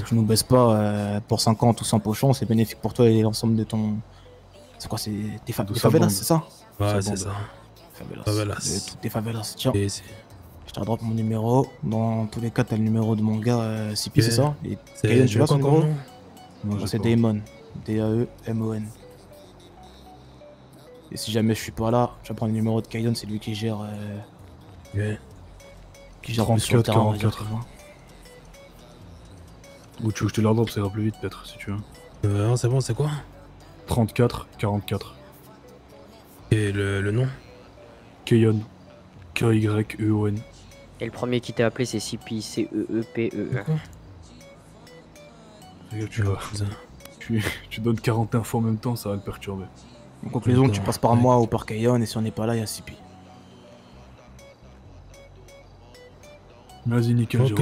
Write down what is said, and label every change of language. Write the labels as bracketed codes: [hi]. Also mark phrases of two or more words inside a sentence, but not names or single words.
[fr] Si tu nous baisses pas pour 50 ou 100 pochons, c'est bénéfique pour toi et l'ensemble de ton. C'est quoi, c'est des favelas, c'est ça? Ouais, c'est ça. Favelas. Toutes tes favelas. Tiens. Et Je te drop mon numéro. Dans tous les cas, t'as le numéro de mon gars, Sipi, c'est ça? Et C'est- Kayon, tu l'as son quoi numéro? comme nom? Moi, c'est Damon. D-A-E-M-O-N. Et si jamais je suis pas là, je vais prendre le numéro de Kayon, c'est lui qui gère. Qui gère plus sur le 34, terrain, on va dire, 44. tu vois. Ou tu veux que je te l'ordre, ça ira plus vite peut-être, si tu veux. Non, c'est bon, c'est quoi? 34, 44. Et le nom? Keyon. K-Y-E-O-N. Et le premier qui t'a appelé, c'est CP, C-E-E-P-E-E. Regarde, tu donnes 40 infos en même temps, ça va le perturber. En conclusion, tu passes par moi ou par Kayon, et si on n'est pas là, il y a Sipi. Vas-y, nickel, j'ai